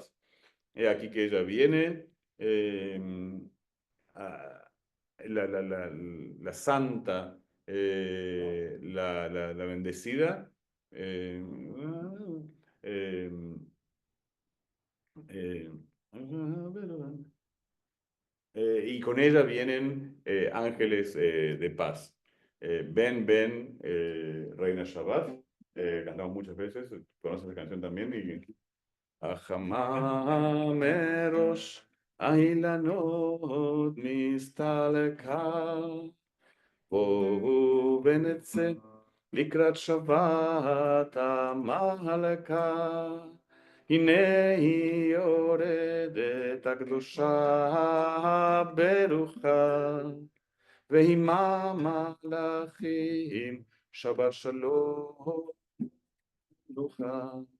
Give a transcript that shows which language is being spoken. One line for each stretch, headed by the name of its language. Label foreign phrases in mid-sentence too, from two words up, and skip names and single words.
Spanish: Aquí que ella viene, la santa, la bendecida, eh, eh, eh, y con ella vienen ángeles de paz. Ven, ven, Reina Shabbat. Cantamos muchas veces, conoces la canción también.
Hebrew: החמה מראש האילנות מסתלקה, בואו ונצא לקראת שבת המלכה. הנה היא יורדת הקדושה ברוחה, ועמה מלאכים שבת שלום נוחה.